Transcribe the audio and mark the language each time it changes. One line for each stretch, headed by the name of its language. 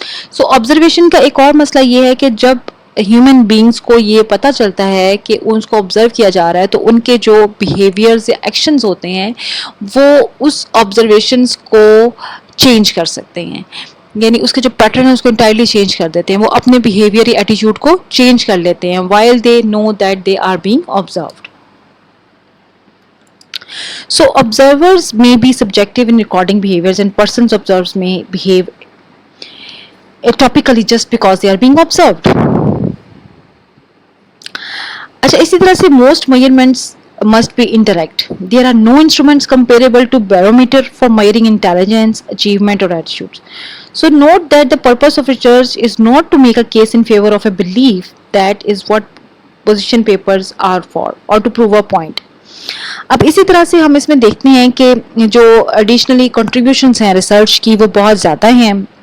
Urdu: So observation کا ایک اور مسئلہ یہ ہے کہ جب ہیومن بینگس کو یہ پتہ چلتا ہے کہ اس کو آبزرو کیا جا رہا ہے تو ان کے جو بیہیویئرز یا ایکشنز ہوتے ہیں وہ اس آبزرویشنز کو چینج کر سکتے ہیں. یعنی اس کے جو پیٹرن ہے اس کو انٹائرلی چینج کر دیتے ہیں, وہ اپنے بیہیویئر یا ایٹیٹیوڈ کو چینج کر لیتے ہیں
English: while they know that they are being observed. So observers may be subjective in recording behaviors and persons observed may behave atypically just because they are being observed.
Urdu: اچھا اسی طرح سے
English: most measurements must be indirect. There are no instruments comparable to barometer for measuring intelligence, achievement or attitudes. So note that the purpose of research is not to make a case in favor of a belief, that is what position papers are for, or to prove a point.
Urdu: اب اسی طرح سے ہم اس میں دیکھتے ہیں کہ جو ایڈیشنلی کنٹریبیوشنس ہیں ریسرچ کی وہ بہت زیادہ ہیں.